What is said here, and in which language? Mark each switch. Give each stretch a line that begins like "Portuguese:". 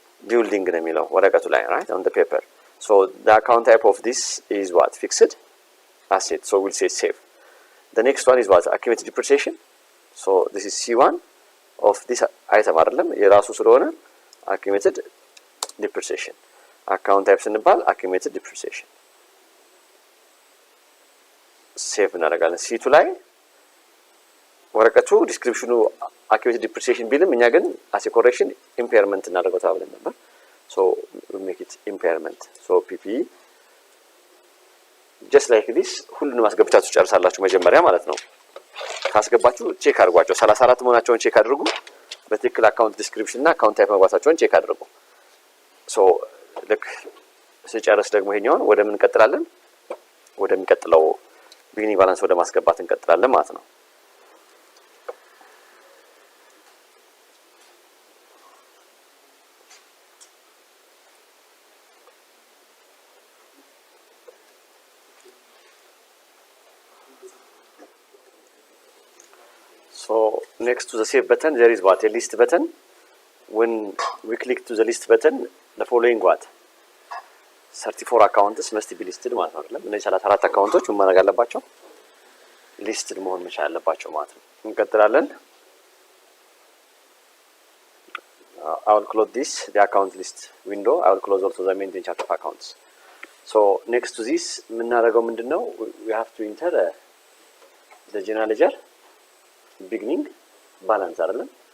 Amharic: ቢልዲንግ ነው የሚለው ወረቀቱ ላይ
English: right on the paper so the account type of this is what fixed asset so we'll say save the next one is what accumulated depreciation so this is C1 of this item
Amharic: አይደለም የራሱ ስለሆነ
English: accumulated depreciation account type
Amharic: ስንባል
English: accumulated depreciation
Amharic: ሴቭ እናደርጋለን C2 ላይ ወረቀቱ ዲስክሪፕሽኑ accumulated depreciation ቢልም እኛ ግን
English: as a correction impairment
Amharic: እናደርገው ተባብለን ነበር
English: So we make it impairment. So PP just like this
Amharic: ሁሉንም አስገብታችሁ ጨርሳላችሁ መጀመሪያ ማለት ነው። ካስገባችሁ ቼክ አድርጓቸው 34 መሆናቸውን ቼክ አድርጉ። በትክክል አካውንት ዲስክሪፕሽን እና አካውንት ታይፕ መግባታቸውን ቼክ አድርጉ። ሶ ልክ ስጨርስ ደግሞ ይሄኛውን ወደ ምን እንቀጥላለን? ወደሚቀጥለው ቢግኒንግ ባላንስ ወደ ማስገባት እንቀጥላለን ማለት ነው።
English: So next to the save button there is what? A list button. When we click to the list button, the following what? 34 accounts must be listed
Amharic: ማለት ነው አይደል? እነዚህ 34 አካውንቶች ምን ማድረግ አለባቸው? ሊስትድ መሆን መቻል አለባቸው ማለት ነው። እንቀጥላለን።
English: I will close this, the account list window. I will close also the maintain chart of accounts. So next to this
Amharic: የምናደርገው ምንድነው?
English: We have to enter the general ledger beginning balance
Amharic: አይደለም?